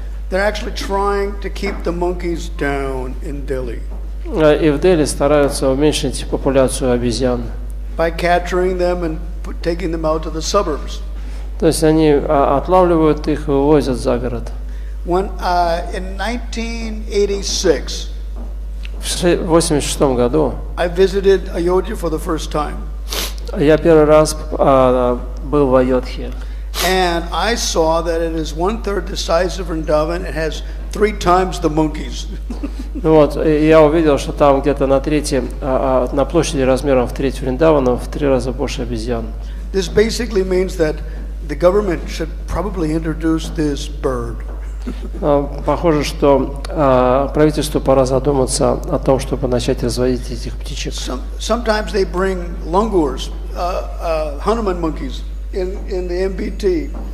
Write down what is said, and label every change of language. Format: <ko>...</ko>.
<en>They're actually trying to keep the monkeys down in Delhi.</en> <ru>И в Дели стараются уменьшить популяцию обезьян.</ru> <en>By capturing them and taking them out to the suburbs.</en> <ru>То есть они отлавливают их и вывозят за город.</ru> <en>When in 1986,</en> <ru>в 1986 году</ru> <en>I visited Ayodhya for the first time.</en> <ru>Я первый раз был в Айодхе.</ru> <en>And I saw that it is 1/3 the size of Vrindavan. It has 3 times the monkeys.</en> <ru>Вот, и я увидел, что там где-то на площади размером в треть Вриндавана в 3 раза больше обезьян.</ru> <en>This basically means that the government should probably introduce this bird.</en> <ru>Похоже, что правительству пора задуматься о том, чтобы начать разводить этих птичек.</ru> <en>Sometimes they bring langurs, Hanuman monkeys, in the MBT.</en>